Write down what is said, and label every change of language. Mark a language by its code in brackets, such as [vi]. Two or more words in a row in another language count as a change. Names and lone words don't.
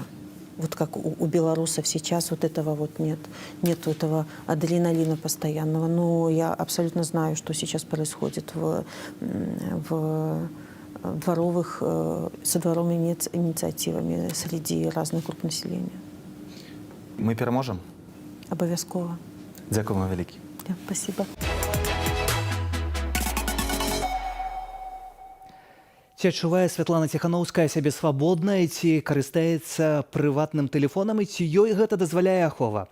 [ru] Вот как у белорусов сейчас вот этого вот нет. Нет этого адреналина постоянного. Но я абсолютно знаю, что сейчас происходит со дворовыми инициативами среди разных групп населения. [be] Мы пераможам? [uk] Обовязково. [be] Дякую вам вялікі. [ru] Спасибо. [be] Ці адчувае Святлана Ціханаўская сябе свабоднай, ці карыстаецца прыватным тэлефонам, і ці ёй гэта дазваляе ахова?